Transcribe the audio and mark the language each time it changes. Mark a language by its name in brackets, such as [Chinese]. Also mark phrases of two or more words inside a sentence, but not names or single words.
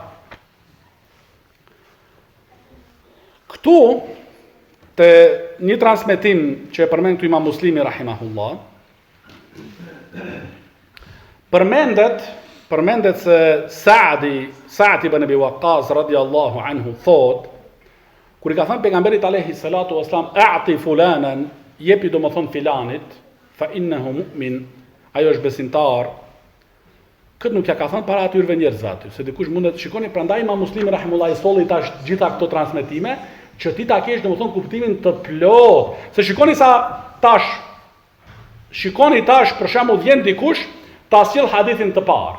[Albanian] Këtu te një transmetim që e përmend këtu Imam Muslimi rahimahullah, përmendet se Sa'd ibn Abi Waqqas [Arabic] رضي الله عنه [Albanian] thot, kur I ka thënë pejgamberit [Arabic] عليه الصلاة والسلام, أعط فلانا, [Albanian] jepi domethën filanit, [Arabic] فإنه مؤمن, [Albanian] ajo është besimtar. Këtë nuk ja ka thënë para atyre njerëzve aty, se dikush mundet shikoni prandaj Imam Muslimi rahimullah I solli tash gjitha këto transmetime që ti ta kesh domethën kuptimin të plot. Se shikoni tash për shembull vjen dikush ta sjell hadithin të parë.